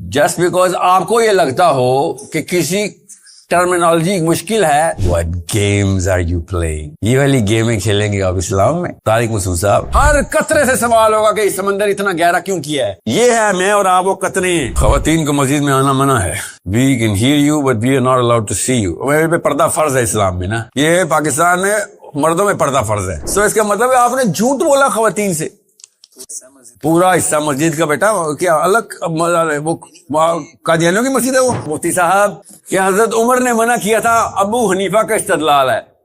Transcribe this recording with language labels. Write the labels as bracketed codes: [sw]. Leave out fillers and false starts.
[ur] Just because آپ کو یہ لگتا ہو کہ کسی ٹرمینالوجی مشکل ہے, [en] what games are you playing, [ur] یہ والی گیمیں کھیلیں گے آپ اسلام میں. طارق مسعود صاحب ہر قطرے سے سوال ہوگا کہ سمندر اتنا گہرا کیوں کیا ہے. یہ ہے میں اور آپ وہ قطرے ہیں. خواتین کو مسجد میں آنا منع ہے. [en] We can hear you but we are not allowed to see you. [ur] میرے پہ پردہ فرض ہے اسلام میں نا. یہ پاکستان میں مردوں میں پردہ فرض ہے. سو اس کا مطلب ہے آپ نے جھوٹ بولا خواتین سے. پورا حصہ مسجد کا بیٹا کیا الگ وہ قادیانیوں کی مسجد ہے. وہ مفتی صاحب کہ حضرت عمر نے منع کیا تھا, ابو حنیفہ کا استدلال ہے.